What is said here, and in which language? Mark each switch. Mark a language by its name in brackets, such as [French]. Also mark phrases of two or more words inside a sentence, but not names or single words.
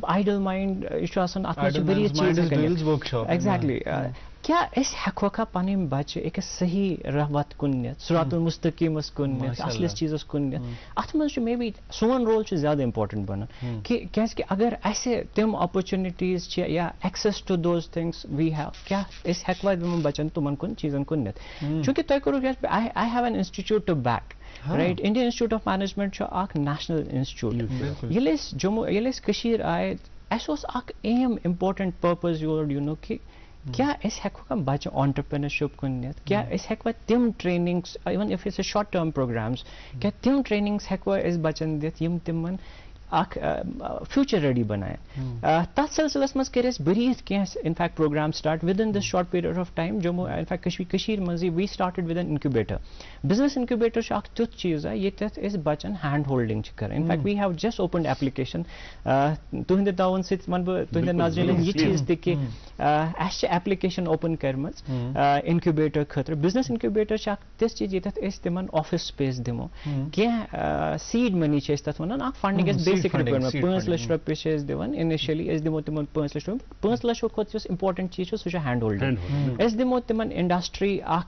[English] ideal mind [Kashmiri] یہِ چھُ آسان اتھ منٛز چھِ بریتھ چیٖز ایگزیکٹلی کیا أسۍ ہٮ۪کوکھا پنٕنۍ بچہِ أکِس صحیح راہ کُن نِتھ صراط المستقیٖمس کُن نِتھ اصلِس چیٖزس کُن نِتھ اتھ منٛز چھُ مے بی سون رول چھُ زیادٕ امپارٹنٹ بنان کیازِ اگر اسہِ تِم اپرچونِٹیٖز چھِ یا [English] access to those things we have [Kashmiri] کیاہ أسۍ ہٮ۪کوا تِمن بچن تِمن کُن چیٖزن کُن نِتھ چوٗنکہِ تۄہہِ کوٚروٕ [English] I have an institute to back right [Kashmiri] انڈین انسٹیٹیوٹ آف مینجمنٹ چھُ اکھ [English] national institute [Kashmiri] ییٚلہِ أسۍ جموں ییٚلہِ أسۍ کٔشیٖر آیہِ اَسہِ اوس اکھ ایم [English] important purpose your you know [Kashmiri] کہِ کیا أسۍ ہٮ۪کوکھا بچہِ آنٹرپرینرشِپ کُن نِتھ کیا أسۍ ہٮ۪کوا تِم ٹریننگس [English] even if it's a short term programs [Kashmiri] کیا تِم ٹریننگس ہٮ۪کوا أسۍ بچن دِتھ یِم تِمن اکھ [English] future ready [Kashmiri] بناین تتھ سلسلس منٛز کٔرۍ اَسہِ بریٖتھ کینٛہہ [English] impact program start with in this short period of time [Kashmiri] جموں انفیکٹ کٔشیٖرِ منٛزٕے [English] we started with an incubator business incubator [Kashmiri] چھُ اکھ تیُتھ چیٖز ییٚتٮ۪تھ أسۍ بچن [English] hand holding [Kashmiri] چھِ کران [English] in fact we have just opened application [Kashmiri] تُہنٛدِ تعاوُن سۭتۍ ونہٕ بہٕ تُہنٛدٮ۪ن ناظریٖنن یہِ چیٖز تہِ کہِ اَسہِ چھِ [English] application open [Kashmiri] کٔرمٕژ انکیوبیٹر خٲطرٕ [English] business incubator [Kashmiri] چھِ اکھ تِژھ چیٖز ییٚتٮ۪تھ أسۍ تِمن [English] office space [Kashmiri] دِمو کینٛہہ [English] seed money [Kashmiri] چھِ أسۍ تتھ ونان اکھ فنڈنگ اَسہِ [English] basic requirement [Kashmiri] 5 لچھ رۄپیہِ چھِ أسۍ دِوان انِشلی أسۍ دِمو تِمن 5 لچھ رۄپیہِ 5 لچھو کھۄتہٕ یُس امپارٹنٹ چیٖز چھُ سُہ چھُ [English] hand holding [Kashmiri] أسۍ دِمو تِمن انڈسٹری اکھ